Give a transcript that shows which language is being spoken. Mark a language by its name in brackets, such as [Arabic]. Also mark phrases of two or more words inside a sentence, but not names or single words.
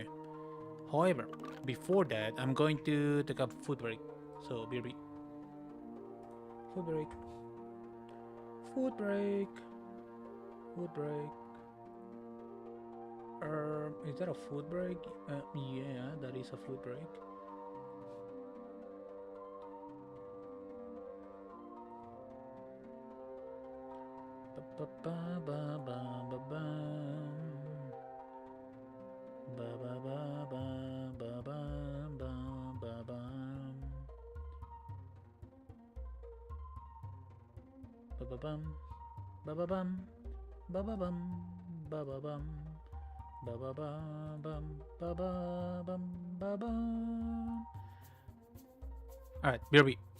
[English] However, before that, I'm going to take a food break. So, BRB. Food break. Food break. Food break. Is that a food break? Yeah, that is a food break. Ba ba ba ba ba ba. Ba ba ba ba ba ba ba ba ba. Ba ba bum. Ba ba bum. Ba ba bum. Ba ba bum. Ba ba ba bum. Ba ba bum. Ba ba. All right, BRB.